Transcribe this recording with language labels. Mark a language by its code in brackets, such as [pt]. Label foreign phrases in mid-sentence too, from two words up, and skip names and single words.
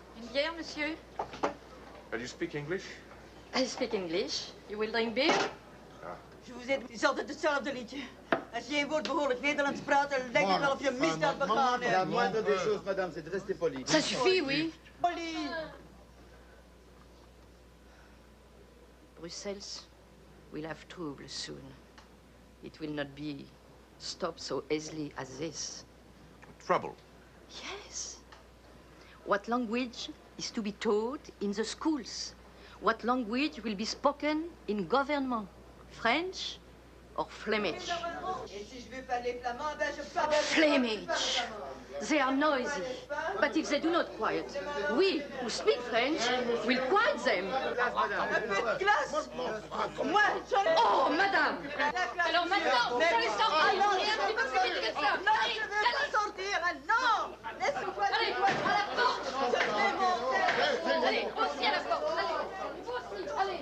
[fr] bière, monsieur? [en] Do you speak English? I speak English. You will drink beer? [fr] Je vous ai [nl] is altijd hetzelfde liedje. Als je een woord behoorlijk Nederlands praat, dan denk je wel of je misdaad begaan hebt. [fr] La moindre des choses, madame, c'est de rester poli. Ça suffit, oui. Poli. [en] Brussels will have trouble soon. It will not be stopped so easily as this. Trouble? Yes. What language is to be taught in the schools? What language will be spoken in government? French or Flemish? Flemish. They are noisy. But if they do not quiet, we who speak French will quiet them. Oh, madame! [fr] Alors maintenant, vous allez sortir. Et un petit peu plus vite que ça. Non, je veux pas sortir. Non, laisse-moi. Allez, à la porte. Allez, aussi à la porte. Allez, vous aussi, allez.